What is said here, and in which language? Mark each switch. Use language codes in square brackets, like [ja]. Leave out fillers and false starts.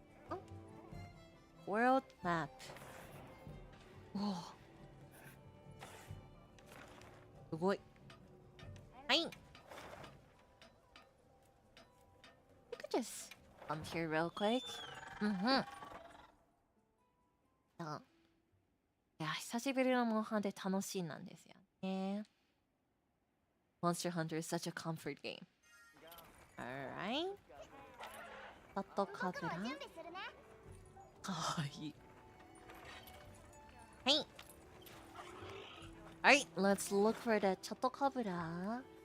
[en] Oh. World map. Whoa. [ja] すごい。はい。 [en] You could just come here real quick. [ja] いや、久しぶりのモンハンで楽しいなんですよね。 [en] Monster Hunter is such a comfort game. Alright. [ja] タトカブラ。かわいい。はい。 [en] Alright, let's look for the チャトカブラ。